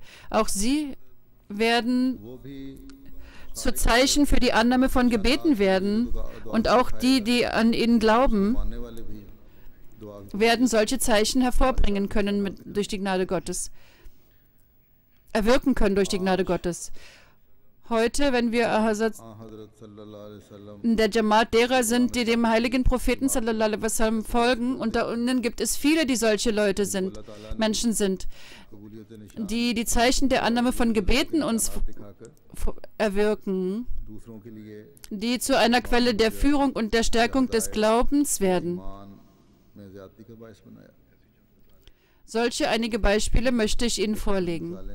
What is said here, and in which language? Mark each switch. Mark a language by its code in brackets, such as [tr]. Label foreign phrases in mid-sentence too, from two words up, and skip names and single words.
[de] Auch sie werden zu Zeichen für die Annahme von Gebeten werden, und auch die, die an ihn glauben, werden solche Zeichen hervorbringen können durch die Gnade Gottes, erwirken können durch die Gnade Gottes. Heute, wenn wir in der Jamaat derer sind, die dem heiligen Propheten [ar] صلى الله عليه وسلم [de] folgen, und da unten gibt es viele, die solche Menschen sind, die die Zeichen der Annahme von Gebeten uns erwirken, die zu einer Quelle der Führung und der Stärkung des Glaubens werden. Solche einige Beispiele möchte ich Ihnen vorlegen.